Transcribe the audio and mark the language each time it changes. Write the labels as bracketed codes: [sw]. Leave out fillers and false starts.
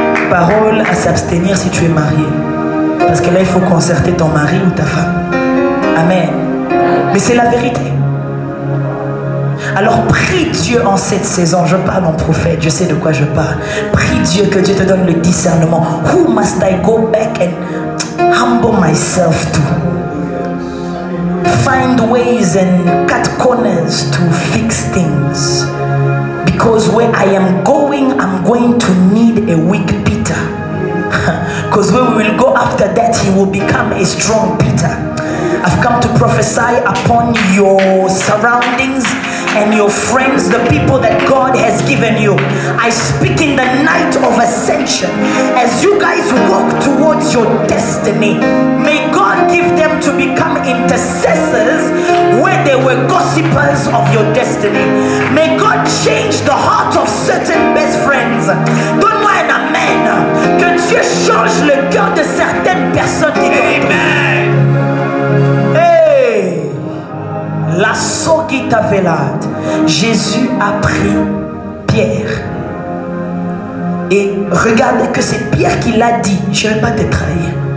[fr] Parole à s'abstenir si tu es marié. Parce que là, il faut concerter ton mari ou ta femme. Amen. Mais c'est la vérité. Alors prie Dieu en cette saison. Je parle en prophète, je sais de quoi je parle. Prie Dieu que Dieu te donne le discernement. [en] Who must I go back and humble myself to? Find ways and cut corners to fix things. Because where I am going, I'm going to need a weak Peter. Because when we will go after that, he will become a strong Peter. I've come to prophesy upon your surroundings and your friends, the people that God has given you. I speak in the night of ascension. As you guys walk towards your destiny, may God give them to become intercessors where they were gossipers of your destiny. May God change the heart of certain best friends. [fr] Donne-moi un amen. Que Dieu change le cœur de certaines personnes qui t'entourent. Hey! La Sogita Velade. Jésus a pris Pierre. Et regardez que c'est Pierre qui l'a dit. Je ne vais pas te trahir.